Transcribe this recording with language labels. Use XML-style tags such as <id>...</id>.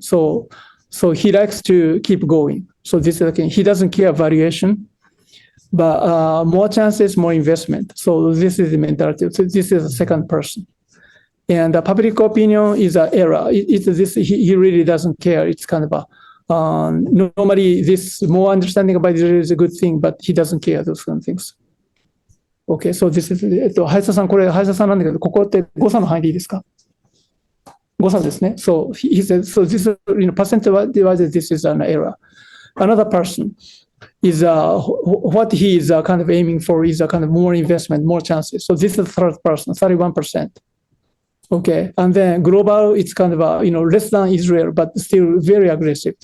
<en>So he likes to keep going. So this is again, he doesn't care valuation, but more chances, more investment. So this is the mentality. So this is the second person. And public opinion is an error. He really doesn't care. It's kind of a normally this more understanding about it is a good thing, but he doesn't care those kind of things. Okay, so this is</en> <ja>林田さん、これ林田さんなんだけど、ここって誤差の範囲でいいですか？誤差ですね。</ja> <en>So he said, so this percent-wise, this is an error. Another person is what he is kind of aiming for is a kind of more investment, more chances. So this is the third person, 31%. Okay, and then global, it's kind of less than Israel, but still very aggressive.</en>